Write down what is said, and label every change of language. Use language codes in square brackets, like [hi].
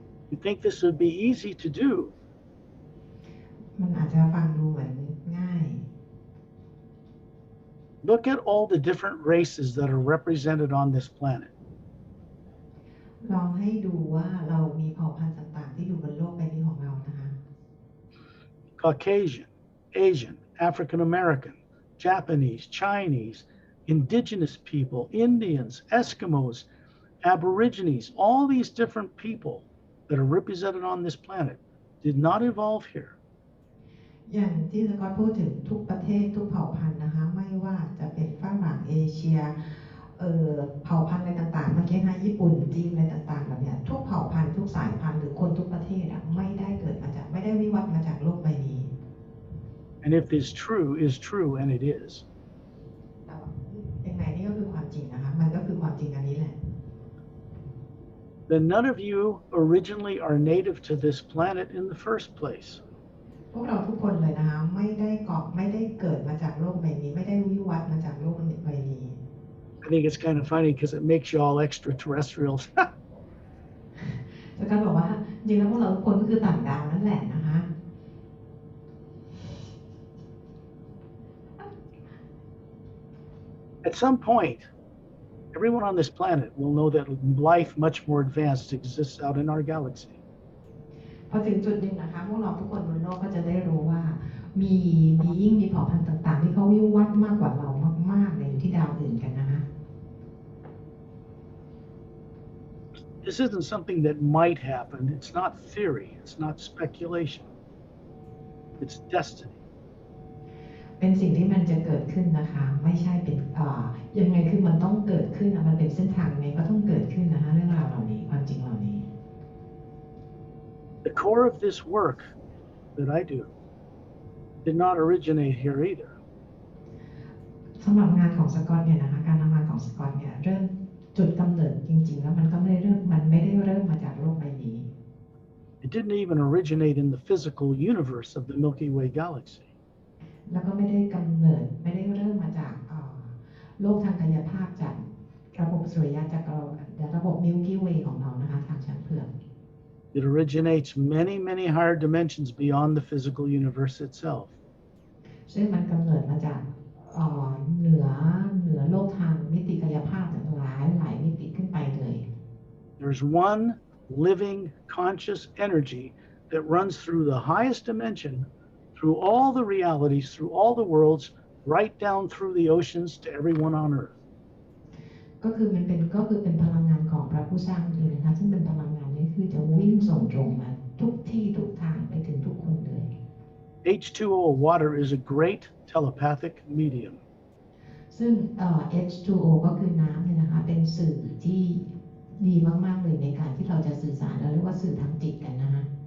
[en] You think this would be easy to do? [th] มันอาจจะฟังดูเหมือนง่าย [en] Look at all the different races that are represented on this planet. [th] ลองให้ดูว่าเรามีเผ่าพันธุ์ต่างๆที่อยู่บนโลกใบนี้ของเรานะคะ [en] Caucasian, Asian, African American, Japanese, Chinese, indigenous people, Indians, Eskimos, Aborigines, all these different people that are represented on this planet did not evolve here. [th] อย่างที่สกอตพูดถึงทุกประเทศทุกเผ่าพันธุ์นะคะไม่ว่าจะเป็นฝรั่งเอเชียเผ่าพันธุ์อะไรต่างๆเมื่อกี้นะญี่ปุ่นจีนอะไรต่างๆแบบเนี้ยทุกเผ่าพันธุ์ทุกสายพันธุ์หรือคนทุกประเทศไม่ได้วิวัฒน์มาจากโลกใบนี้ [en] And if this is true, and it is, [th] แต่ว่ายังไงนี่ก็คือความจริงนะคะมันก็คือความจริงอันนี้แหละ [en] then none of you originally are native to this planet in the first place. [th] พวกเราทุกคนเลยนะคะไม่ได้เกิดมาจากโลกใบนี้ไม่ได้วิวัฒน์มาจากโลกใบนี้ [en] I think it's kind of funny because it makes you all extraterrestrials. [th] สกอตบอกว่าจริงแล้วพวกเราทุกคนก็คือต่างดาวนั่นแหละนะคะ [en] At some point, everyone on this planet will know that life much more advanced exists out in our galaxy. [th] พอถึงจุดหนึ่งนะคะพวกเราทุกคนบนโลกก็จะได้รู้ว่ามีbeing มีเผ่าพันธุ์ต่างๆที่เขาวิวัฒน์มากกว่าเรามากๆเลยอยู่ที่ดาวอื่นกันนะคะ [en] This isn't something that might happen. It's not theory. It's not speculation. It's destiny. [th] เป็นสิ่งที่มันจะเกิดขึ้นนะคะไม่ใช่เป็นยังไงคือมันต้องเกิดขึ้นนะมันเป็นเส้นทางไงก็ต้องเกิดขึ้นนะคะเรื่องราวเหล่านี้ความจริงเหล่านี้ [en] The core of this work that I do did not originate here either. [th] สำหรับงานของสกอตเนี่ยนะคะการทำงานของสกอตเนี่ยเริ่มจุดกำเนิดจริงๆแล้วมันก็ไม่ได้เริ่มมาจากโลกใบนี้ [en] It didn't even originate in the physical universe of the Milky Way galaxy. [th] แล้วก็ไม่ได้เริ่มมาจากโลกทางกายภาพจากระบบสุริยะจักรวาลระบบ Milky Way ของเรานะคะทางชั้นเผือก [en] It originates many higher dimensions beyond the physical universe itself. [th] ซึ่งมันกำเนิดมาจากเหนือโลกทางมิติกายภาพหลายมิติขึ้นไปเลย [en] There's one living conscious energy that runs through the highest dimension, through all the realities, through all the worlds, right down through the oceans to everyone on earth. [th] ก็คือเป็นพลังงานของพระผู้สร้างเองนะคะซึ่งเป็นพลังงานนี้คือจะวิ่งส่งตรงมาทุกที่ทุกทางไปถึงทุกคนเลย [en] H2O, water, is a great telepathic medium. [th] ซึ่งH2O ก็คือน้ำเนี่ยนะคะเป็นสื่อที่ดีมากๆเลยในการที่เราจะสื่อสารเราเรียกว่าสื่อทางจิตกันนะคะ